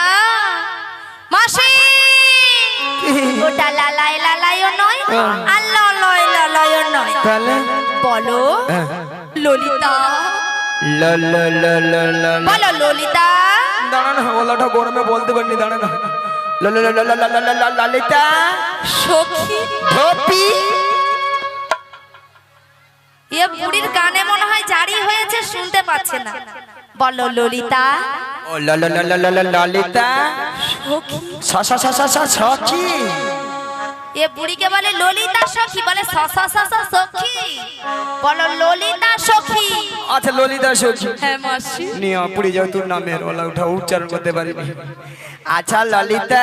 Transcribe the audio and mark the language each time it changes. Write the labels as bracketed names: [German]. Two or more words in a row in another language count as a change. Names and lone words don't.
[Bangla] মাসি ওটা লালাই লালাইও নয় আর ললয় ললয়ও নয়। তাহলে বলো ললিতা। ল ল ল ল ল বলো ললিতা। দাঁড়া না, ওলাটা গরমে বলতে পারিনি, দাঁড়া না। ল ল ল ল ল ল ল ললিতা সখী ধোপি। এ বুড়ির কানে মনে হয় জারি হয়েছে, শুনতে পাচ্ছে না। বলো ললিতা। ও ল ল ল ল ল ল ললিতা সখী স স স স স সখী। এ বুড়িকে বলে ললিতা সখী, বলে স স স স সখী। বলো ললিতা সখী। আচ্ছা ললিতা সখী। হ্যাঁ মাসি। নিয়া পুড়ে যাও তোর নামের ওলা উঠা উচ্চারণ করতে পারিনি। আচ্ছা ললিতা